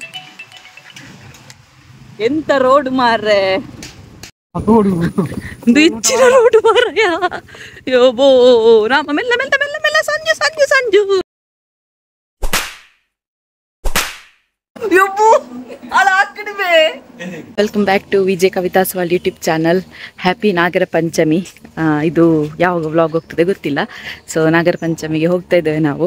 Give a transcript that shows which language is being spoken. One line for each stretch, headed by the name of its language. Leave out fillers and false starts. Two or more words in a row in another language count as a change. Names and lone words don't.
Kannada: ಎಂತ ರೋಡ್ ಮಾರ್ರೆ ಹೆಚ್ಚಿನ ರೋಡ್ ಮಾರಯ್ಯ ಯೋಬೋ ರಾಮ ಮೆಲ್ಲ ಮೆಲ್ಲ ಮೆಲ್ಲ ಮೆಲ್ಲ ಸಂಜು ಸಂಜು ಸಂಜು
English: welcome back to VJ Kavithas vlog YouTube channel.
Kannada: ಹ್ಯಾಪಿ ನಾಗರ ಪಂಚಮಿ. ಇದು ಯಾವಾಗ ವ್ಲಾಗ್ ಹೋಗ್ತದೆ ಗೊತ್ತಿಲ್ಲ. ಸೊ ನಾಗರ ಪಂಚಮಿಗೆ ಹೋಗ್ತಾ ಇದ್ದೇವೆ ನಾವು.